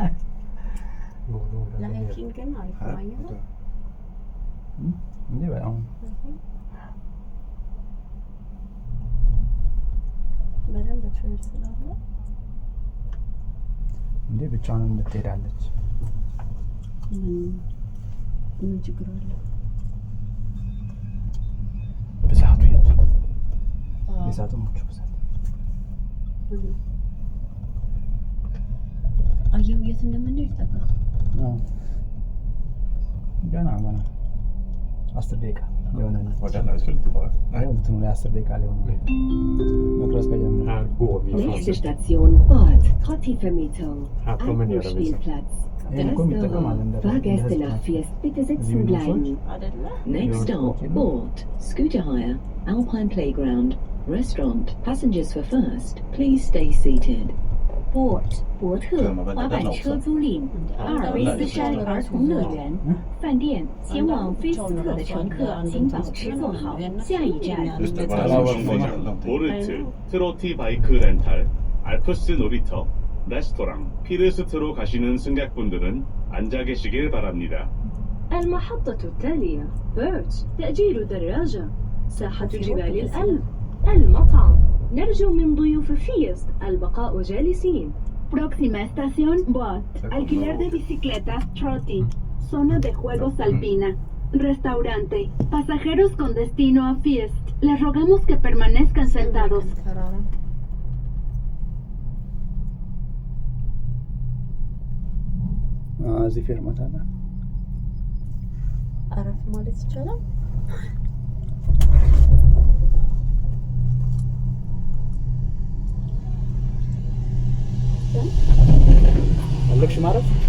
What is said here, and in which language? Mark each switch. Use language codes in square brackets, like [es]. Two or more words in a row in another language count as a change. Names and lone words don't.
[sv] Går nog där ner. [am] ለሃይኪንግ ግን አሪፍ ነው አየኸው እንዴ በጣም በደንብ ትሬድ ስላለ እንዴ ብቻዋን እንድትሄዳለች። ምን ችግር አለ? ብዛቱ የት የሳጥኖቹ ብዛት አየሁ የት እንደምንሄድ ጠጋ ገና 10 ደቂቃ የሆነ ነው። [sv] Var den vi skulle tillbaka? [am] አይ እንትኑ ላይ 10 ደቂቃ ላይ ሆነ መቅረጽ ከጀመረ [sv] Här går vi [de] Nächste [sv] från. [de] Station Bad Trotti-Vermietung. [sv] Här promenerar vi sen. [de] Spielplatz. Restaurant. Fahrgäste nach Fiest bitte sitzen bleiben. [am] አይደለ? [en] Next stop, Bort. Scooter hire, Alpine Playground, restaurant. Passengers for first, please stay seated. [zh] Bort 伯特滑板车租赁，阿尔卑斯山儿童乐园，饭店前往菲斯特的乘客请保持坐好，下一站 [sv] Just det, var det [ko] 보르트, 트로티 바이크 렌탈, 알프스 놀이터, 레스토랑, 피르스트로 가시는 승객분들은 앉아 계시길 바랍니다. [ar] المحطة التالية بيرت تأجير دراجة ساحة جبال الألب المطعم نرجو من ضيوف فيست البقاء جالسين [es] Próxima estación, Boat. Alquiler de bicicletas, Trotty. Zona de juegos alpina. Restaurante. Pasajeros con destino a Fiest. Les rogamos que permanezcan sentados. [am] እዚህ ፌርማታ አለ። አረፍ ማለት ይቻላል። ፈለግሽ ማረፍ?